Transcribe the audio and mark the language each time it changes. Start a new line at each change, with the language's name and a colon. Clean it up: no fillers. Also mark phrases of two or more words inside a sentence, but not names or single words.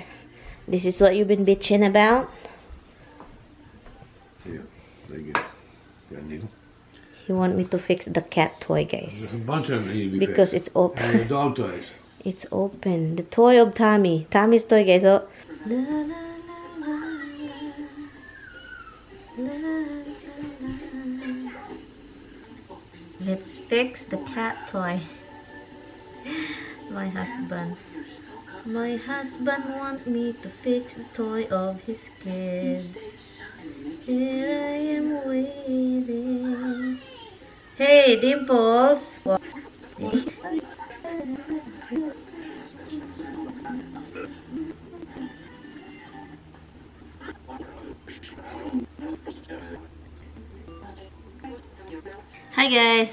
English: This is what you've been bitching about. Yeah, there you go. Got a needle. You want me to fix the cat toy, guys. There's a bunch of them that need to be Because fixed. it's open. And the dog toys. It's open. The toy of Tommy. Tommy's toy, guys. Oh. La, la, la, la, la, la, la. Let's fix the cat toy. My husband. My husband wants me to fix the toy of his kids. Here I am waiting. Hey, Dimples. Hi guys!